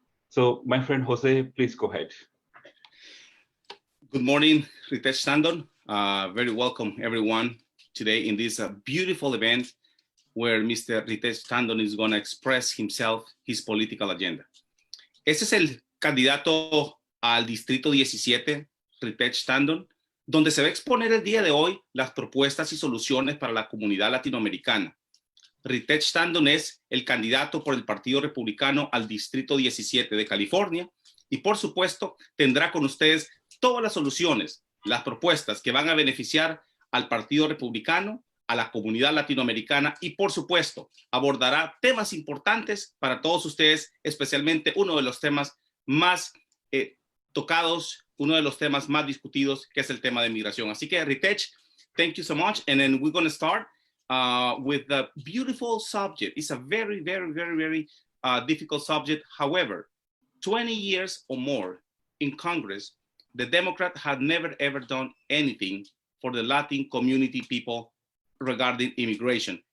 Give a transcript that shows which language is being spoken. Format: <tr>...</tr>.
<en>So my friend Jose, please go ahead. Good morning, Ritesh Tandon. Very welcome everyone today in this beautiful event where Mr. Ritesh Tandon is going to express himself, his political agenda.</en> <es>Este es el candidato al Distrito 17, Ritesh Tandon, donde se va a exponer el día de hoy las propuestas y soluciones para la comunidad latinoamericana. Ritesh Tandon es el candidato por el Partido Republicano al Distrito 17 de California y por supuesto tendrá con ustedes todas las soluciones, las propuestas que van a beneficiar al Partido Republicano, a la comunidad latinoamericana y por supuesto abordará temas importantes para todos ustedes, especialmente uno de los temas más tocados, uno de los temas más discutidos, que es el tema de migración. Así que</es> <en>Ritesh, thank you so much. And then we're going to start with the beautiful subject. It's a very, very, very, very difficult subject. However, 20 years or more in Congress, the Democrat had never ever done anything for the Latin community people regarding immigration.</en>